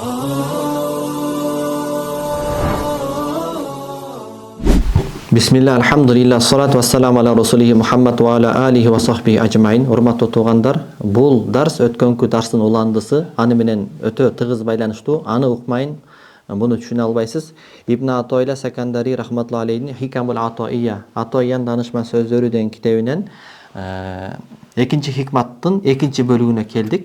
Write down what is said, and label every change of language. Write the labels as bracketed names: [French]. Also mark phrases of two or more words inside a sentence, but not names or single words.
[Arabic] بسم الله الحمد لله الصلاة والسلام على رسوله محمد وعلى آله وصحبه أجمعين. [Kyrgyz] Урматтуу туугандар, бул дарс өткөнкү дарстын уландысы, аны менен өтө тыгыз байланыштуу. Аны укмайын, муну түшүнө албайсыз. Ибн Атойла Сакандари [Arabic] رحمة الله عليه [Kyrgyz] Хикамул Атоия, Атоиян данышман сөздөрү деген китебинен экинчи хикматтын экинчи бөлүгүнө келдик.